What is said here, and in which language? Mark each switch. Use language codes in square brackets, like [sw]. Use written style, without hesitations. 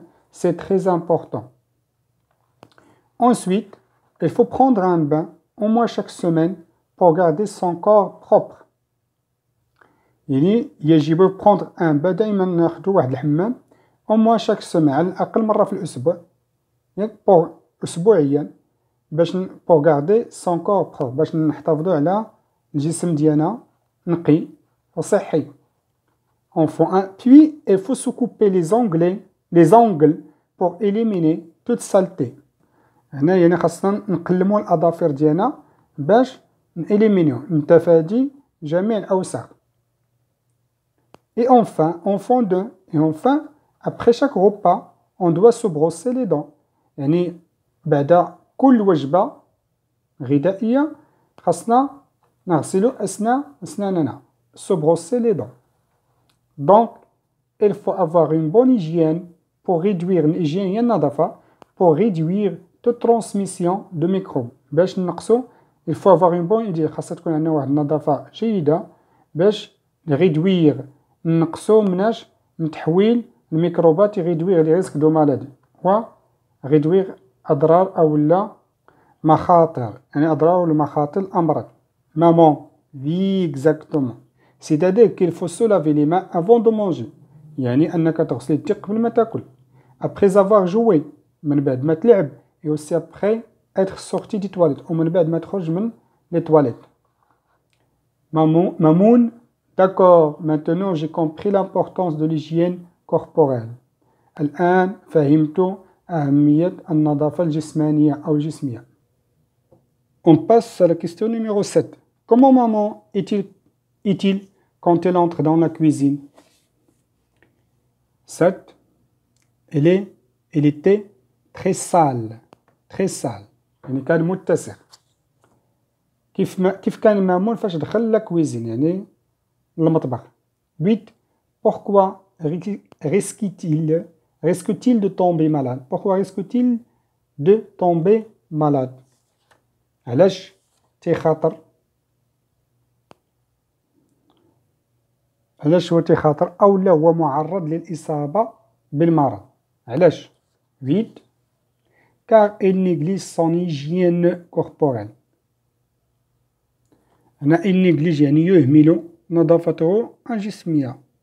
[fr] C'est très important. Ensuite, il faut prendre un bain au moins chaque semaine pour garder son corps propre. [ar] يعني يجب [fr] prendre un bain [ar] دائما ناخذ واحد الحمام [fr] au moins chaque semaine [ar] على الأقل مرة في الأسبوع pour أسبوعيا باش [fr] pour garder son corps propre [ar] باش نحتفظوا على الجسم ديالنا نقي وصحي. [fr] Enfant 1. Puis il faut se couper les ongles pour éliminer toute saleté. [ar] هنا يعني خاصنا نقلموا الأظافر ديالنا باش نإليمينيو نتفادي جميع الأوساخ. [fr] Et enfin, enfant 2, et enfin, après chaque repas, on doit se brosser les dents. [ar] يعني بعد كل وجبة غذائية خاصنا نغسلو أسناننا. [fr] Se brosser les dents. Donc, il faut avoir une bonne hygiène pour réduire l'hygiène [ar] هي النظافة [fr] pour réduire toute transmission de microbes. [ar] باش نقصو [fr] il faut avoir une bonne hygiène [ar] خاصها تكون عندنا واحد النظافة جيدة باش réduire نقصو مناش من تحويل الميكروبات [fr] réduire les risques de maladie [ar] و réduire أضرار أو لا مخاطر يعني أضرار ولا مخاطر الأمراض. [fr] Maman, oui exactement. C'est-à-dire qu'il faut se laver les mains avant de manger. [ar] يعني أنك تغسل يديك قبل ما تاكل. [fr] Après avoir joué [ar] من بعد ما تلعب [fr] et aussi après être sorti des toilettes [ar] ومن بعد ما تخرج من [fr] les toilettes. Mamoun, d'accord, maintenant j'ai compris l'importance de l'hygiène corporelle. [ar] الآن فهمت أهمية النظافة الجسمانية أو الجسمية. [fr] On passe à la question numéro 7. Comment maman est-il quand elle entre dans la cuisine? 7. Elle était très sale. Très sale. [ar] يعني كان متسخ. كيف كان مامون فاش دخل [fr] لا كويزين [ar] يعني المطبخ. [fr] 8. Pourquoi risque-t-il de tomber malade? Pourquoi risque-t-il de tomber malade? [ar] علاش تيخاطر علاش هو تيخاطر أو لا هو معرض للإصابة بالمرض؟ علاش؟ 8. [fr] Car il néglige son hygiène corporelle. [ar] هنا [fr] il néglige [ar] يعني يهمل نظافته الجسمية.